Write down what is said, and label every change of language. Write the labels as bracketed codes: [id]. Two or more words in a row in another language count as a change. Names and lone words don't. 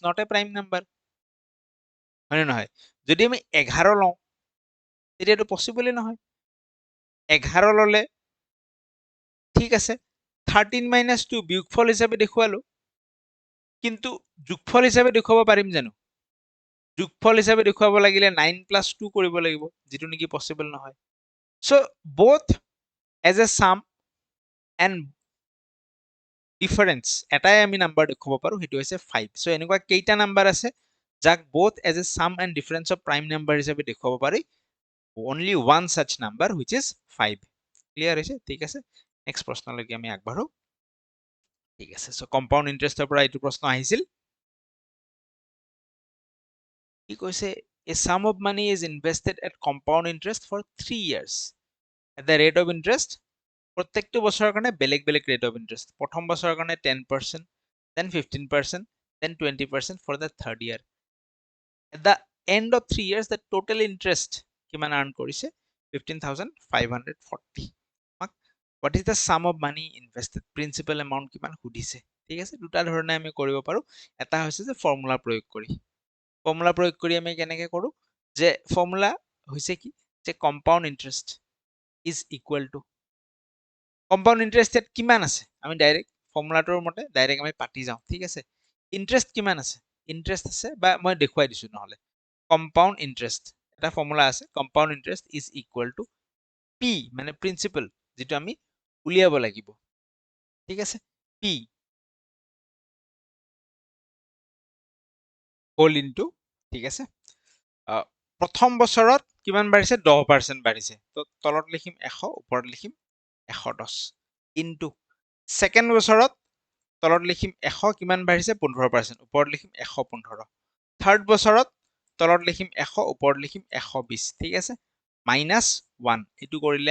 [en] not a prime number [as] হয় নহয় যদি আমি 11 লওঁ তেতিয়াটো পসিবলই নহয় 11 ললে ঠিক আছে 13 - 2 বিয়োগফল হিচাপে দেখুৱালো কিন্তু যোগফল হিচাপে দেখুৱাব পাৰিম জানো যোগফল হিচাপে দেখুৱাব লাগিলে 9 + 2 কৰিব লাগিব যেটো নেকি পসিবল নহয় সো [en] both as a sum and difference [as] এটাই আমি নাম্বাৰ দেখুৱাব পাৰো হেতু হৈছে 5 সো এনেকুৱা কেইটা নাম্বাৰ আছে যাক [en] both as a sum and difference of prime number [as] হিচাপে দেখুৱাব পাৰি [en] only one such number which is 5 [as] ক্লিয়াৰ হৈছে ঠিক আছে নেক্সট প্ৰশ্নলৈকে আমি আগবাঢ়ো ঠিক আছে সো [en] compound interest [as] পৰা এইটো প্ৰশ্ন আহিছিল কি কৈছে [en] a sum of money is invested at compound interest for 3 years at the rate of interest [as] প্ৰত্যেকটো বছৰৰ কাৰণে বেলেগ বেলেগ [en] rate of interest [as] প্ৰথম বছৰৰ কাৰণে [en] 10% then 15% then 20% for the third year at the end of 3 years the total interest [as] কিমান আৰ্ন কৰিছে [en] 15,540 what is the sum of money invested principal amount [as] কিমান সুধিছে ঠিক আছে দুটা ধৰণে আমি কৰিব পাৰো এটা হৈছে যে ফৰ্মুলা প্ৰয়োগ কৰি আমি কেনেকৈ কৰো যে ফৰ্মুলা হৈছে কি যে [en] compound interest is equal to compound interest [as] কিমান আছে আমি [en] direct formula [as] মতে ডাইৰেক্ট আমি পাতি যাওঁ ঠিক আছে ইন্টাৰেষ্ট কিমান আছে ইন্টাৰেষ্ট আছে বা মই দেখুৱাই দিছো নহলে [en] compound interest [as] এটা ফৰ্মুলা আছে [en] compound interest is equal to p [as] মানে প্ৰিন্সিপাল যেটো আমি উলিয়াব লাগিব ঠিক আছে p [en] whole into [as] ঠিক আছে প্ৰথম বছৰত কিমান বাঢ়িছে 10% বাঢ়িছে তো তলত লিখিম 100 ওপৰত লিখিম 110 ইনটু সেকেন্ড বছৰত তলত লিখিম 100 কিমান বাঢ়িছে 15% ওপৰত লিখিম 115 থাৰ্ড বছৰত তলত লিখিম 100 ওপৰত লিখিম 120 ঠিক আছে -1 এটো কৰিলে